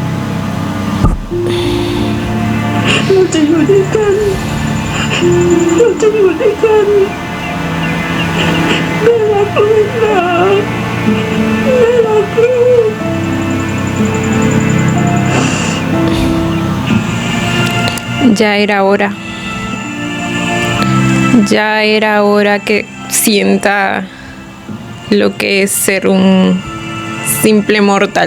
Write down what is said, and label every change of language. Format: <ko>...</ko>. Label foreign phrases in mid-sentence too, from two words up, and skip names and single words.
<th>เราจะอยู่ด้วยกันเราจะอยู่ด้วยกันแม่รักลูกนะแม่รักลูก</th> <es>Ya era hora. Ya era hora que sienta lo que es ser un simple mortal.</es>